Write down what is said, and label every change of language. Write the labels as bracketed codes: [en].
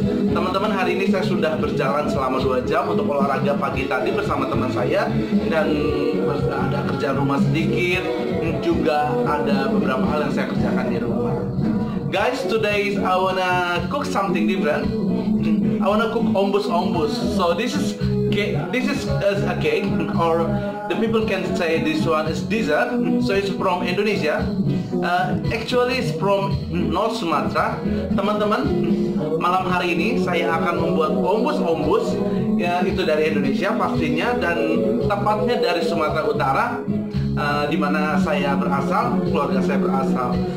[id] Teman-teman, hari ini saya sudah berjalan selama 2 jam untuk olahraga pagi tadi bersama teman saya, dan ada kerjaan rumah sedikit, juga ada beberapa hal yang saya kerjakan di rumah. [en] Guys, today I wanna cook something different. I wanna cook ombus. So this is a cake, or the people can say this one is dessert. So it's from Indonesia. Actually it's from North Sumatra. [id] Teman-teman, malam hari ini saya akan membuat ombus, ya, itu dari Indonesia pastinya, dan tepatnya dari Sumatera Utara, di mana saya berasal, keluarga saya berasal.